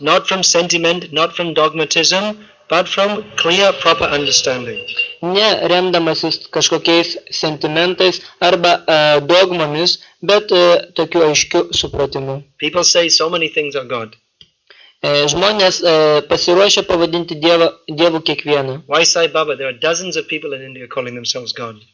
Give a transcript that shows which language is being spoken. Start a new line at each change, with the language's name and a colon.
English: Not from sentiment, not from dogmatism, but from clear, proper understanding.
Lithuanian: Ne remdamasis kažkokiais sentimentais arba dogmomis, bet tokiu aiškiu supratimu.
English: People say so many things are God.
Lithuanian: Žmonės pasiruošia pavadinti Dievu kiekvieną.
English: Why Sai Baba? There are dozens of people in India calling themselves God.